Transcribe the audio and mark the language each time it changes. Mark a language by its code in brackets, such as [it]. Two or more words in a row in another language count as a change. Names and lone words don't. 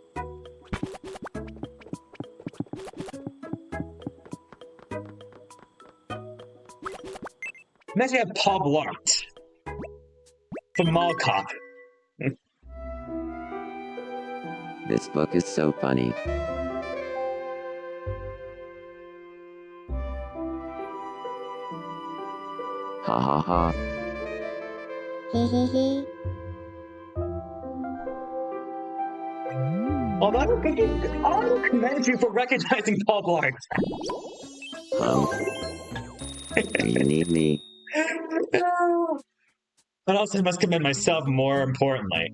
[en] Next we have Paul Blart from Mall Cop. This book is so funny. Ha ha ha. Hee hee hee. Although I commend you for recognizing Paul Blart. Do you need me? But also must commend myself more importantly.